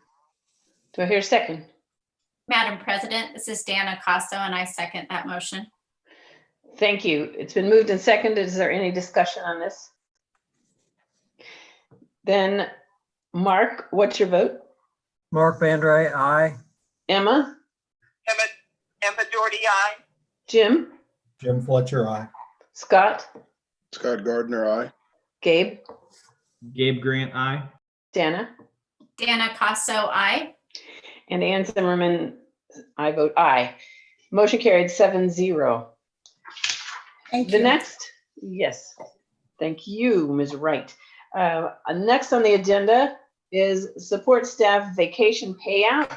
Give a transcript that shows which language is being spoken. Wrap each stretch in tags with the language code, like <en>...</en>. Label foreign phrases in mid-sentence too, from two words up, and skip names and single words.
<en>Do I hear a second? Madam President, this is Dana Costo, and I second that motion. Thank you. It's been moved and seconded. Is there any discussion on this? Then, Mark, what's your vote? Mark Bandray, aye. Emma? Emma Doherty, aye. Jim? Jim Fletcher, aye. Scott? Scott Gardner, aye. Gabe? Gabe Grant, aye. Dana? Dana Costo, aye. And Ann Zimmerman, I vote aye. Motion carried 7-0. Thank The you. next, yes, thank you, Ms. Wright. Next on the agenda is support staff vacation payout.</en>